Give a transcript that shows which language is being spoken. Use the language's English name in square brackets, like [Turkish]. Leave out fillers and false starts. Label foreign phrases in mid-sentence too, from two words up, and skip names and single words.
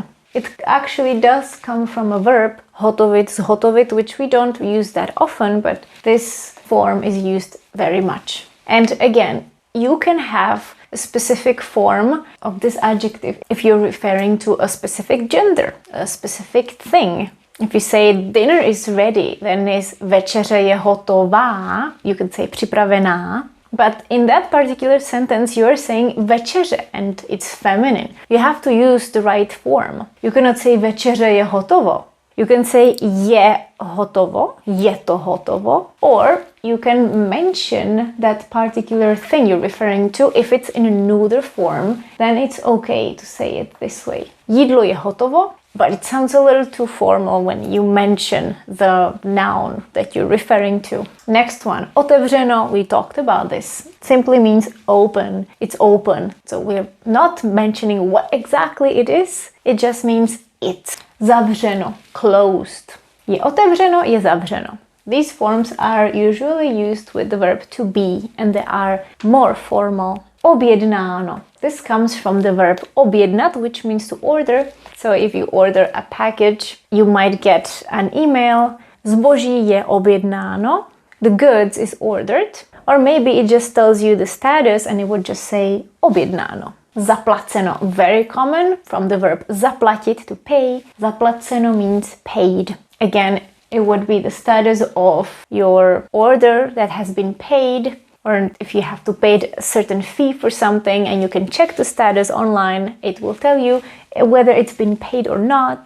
[English] It actually does come from a verb, hotovit, which we don't use that often, but this form is used very much. And again, you can have a specific form of this adjective if you're referring to a specific gender, a specific thing. If you say dinner is ready, then is [Czech] večeře je hotová, [English] you could say připravená. But in that particular sentence, you are saying večeře and it's feminine. You have to use the right form. You cannot say [Czech] večeře je hotovo. [English] You can say [Czech] je hotovo, je to hotovo, [English] or you can mention that particular thing you're referring to. If it's in a neuter form, then it's okay to say it this way. [Czech] Jídlo je hotovo, [English] but it sounds a little too formal when you mention the noun that you're referring to. Next one, otevřeno, we talked about this. Simply means open. It's open. So we're not mentioning what exactly it is. It just means it. Zavřeno, closed. [Czech] Je otevřeno, je zavřeno. [English] These forms are usually used with the verb to be and they are more formal. Objednáno. This comes from the verb objednat, which means to order. So if you order a package, you might get an email. [Czech] Zboží je objednáno. [English] The goods is ordered. Or maybe it just tells you the status and it would just say objednáno. Zaplaceno, very common from the verb zaplatit, to pay. Zaplaceno means paid. Again, it would be the status of your order that has been paid, or if you have to pay a certain fee for something and you can check the status online, it will tell you whether it's been paid or not.